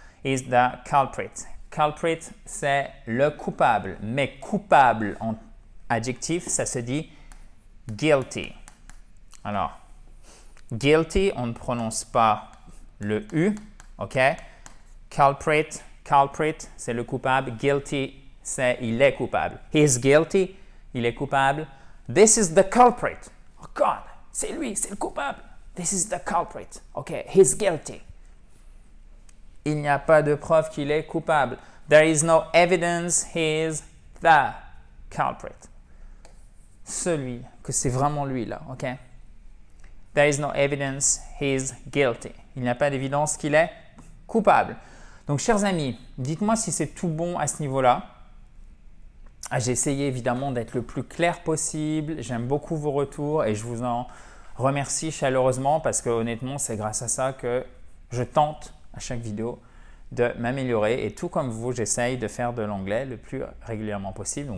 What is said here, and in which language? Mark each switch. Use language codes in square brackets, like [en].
[en] Is the culprit. [fr] Culprit, c'est le coupable, mais coupable en adjectif, ça se dit guilty. Alors, guilty, on ne prononce pas le U, ok? Culprit, c'est le coupable. Guilty, c'est il est coupable. [en] He is guilty, [fr] il est coupable. [en] This is the culprit. Oh God, [fr] c'est lui, c'est le coupable. [en] This is the culprit. Ok, he's guilty. [fr] Il n'y a pas de preuve qu'il est coupable. [en] There is no evidence he is the culprit. [fr] Celui, que c'est vraiment lui là, ok? [en] There is no evidence he is guilty. [fr] Il n'y a pas d'évidence qu'il est coupable. Donc, chers amis, dites-moi si c'est tout bon à ce niveau-là. J'ai essayé évidemment d'être le plus clair possible. J'aime beaucoup vos retours et je vous en remercie chaleureusement parce que honnêtement, c'est grâce à ça que je tente à chaque vidéo de m'améliorer. Et tout comme vous, j'essaye de faire de l'anglais le plus régulièrement possible.